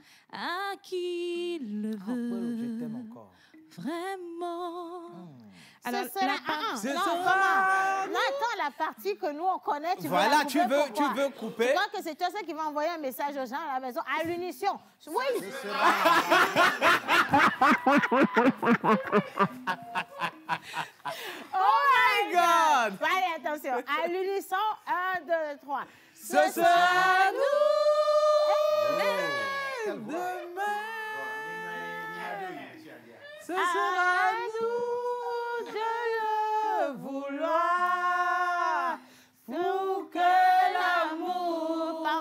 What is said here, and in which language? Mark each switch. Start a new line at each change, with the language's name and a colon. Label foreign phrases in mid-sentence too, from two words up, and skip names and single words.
French: À qui le veut. Je t'aime encore. Vraiment. Alors, Alors, ce sera non, attends, la partie que nous on connaît, tu Voilà, vas tu veux couper. Tu crois que c'est toi qui va envoyer un message aux gens à la maison à l'unisson? Oui.
English: Oh my God!
French: Allez, attention, à l'unisson, 1, 2, 3. Ce sera nous demain. Ce à sera nous de le vouloir pour que l'amour